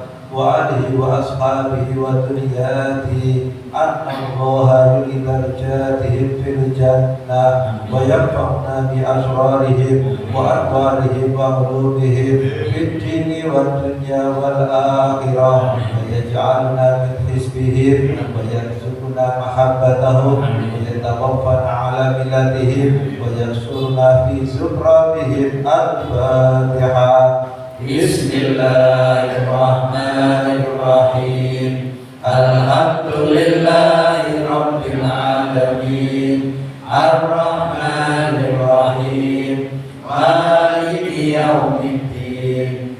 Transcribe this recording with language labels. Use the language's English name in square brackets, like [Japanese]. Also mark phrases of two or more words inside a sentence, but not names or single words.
[Arabic] وآله وأصحابه وذريته أن الله يعلي درجاتهم في الجنة وينفعنا بأسرارهم وأدوارهم وعلومهم في الدين والدنيا والآخرة ويجعلنا من حزبهم ويرزقنا محبتهم ويتوفانا على ملتهم وينصرنا في زمرتهم. Al-Fatihah. Bismillahirrahmanirrahim. الحمد لله رب العالمين الرحمن الرحيم مالك يوم الدين.